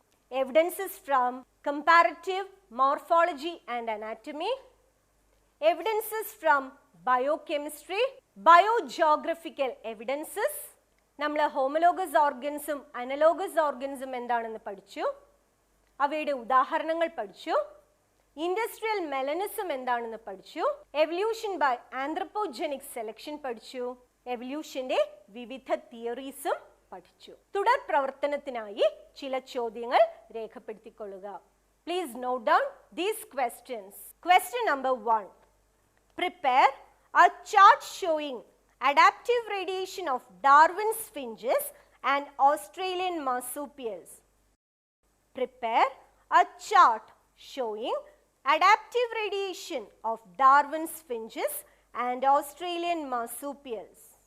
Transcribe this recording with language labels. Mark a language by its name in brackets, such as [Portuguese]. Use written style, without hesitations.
[English] Evidences from comparative morphology and anatomy. Evidences from biochemistry. Biogeographical evidences. [Malayalam] നമ്മൾ homologous organism, analogous organism എന്താണെന്ന് പഠിച്ചു. അവയുടെ ഉദാഹരണങ്ങൾ പഠിച്ചു. ഇൻഡസ്ട്രിയൽ മെലനിസം എന്താണെന്ന് പഠിച്ചു. എവല്യൂഷൻ ബൈ ആന്ത്രപ്പോജനിക് സെലക്ഷൻ പഠിച്ചു. എവല്യൂഷന്റെ വിവിധ തിയറീസും പഠിച്ചു. തുടർ പ്രവർത്തനത്തിനായി ചില ചോദ്യങ്ങൾ രേഖപ്പെടുത്തിക്കൊള്ളുക. [English] Please note down these questions. Question number 1. Prepare a chart showing adaptive radiation of Darwin's finches and Australian marsupials. Prepare a chart showing adaptive radiation of Darwin's finches and Australian marsupials.